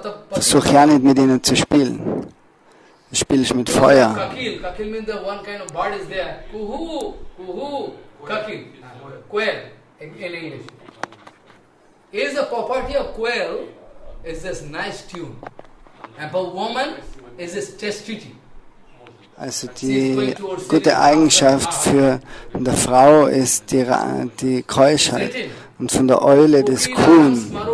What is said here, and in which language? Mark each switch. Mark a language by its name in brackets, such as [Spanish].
[German] Versuch ja nicht mit ihnen zu spielen. Du spielst mit Feuer. [English] Kakil means the one kind of bird is there. Kuhu, kakil, quail in English. Is the property of quail is this nice tune, and for woman is this chastity. [German] Also die gute Eigenschaft für eine Frau ist die Keuschheit und von der Eule das Kuhn.